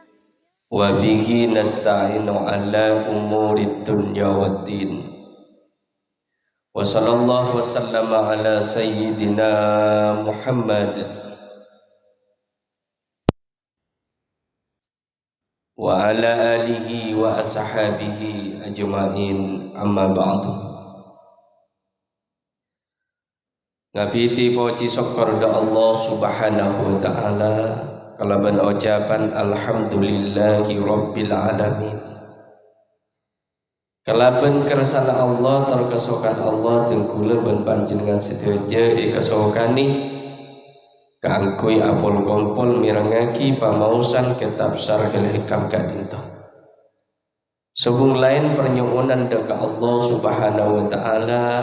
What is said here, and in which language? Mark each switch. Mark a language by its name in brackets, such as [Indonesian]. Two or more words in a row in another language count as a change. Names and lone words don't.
[Arabic] وبه نستعين على أمور الدنيا والدين وصلى الله وسلم على سيدنا محمد وعلى آله وأصحابه أجمعين أما بعد. [Madurese] Ngabiti puji syukur da Allah [Arabic] سبحانه وتعالى [Madurese] kalaban ucapan [Arabic] الحمد لله رب العالمين. [Madurese] Kalaban kersana Allah terkesokan Allah tengkula ben panjenengan sedaya ikesokani kangkui apol kompol mirengaki pamausan kitab Syarhul Hikam kadinto. Subung lain pernyuwunan ka Allah [Arabic] سبحانه وتعالى.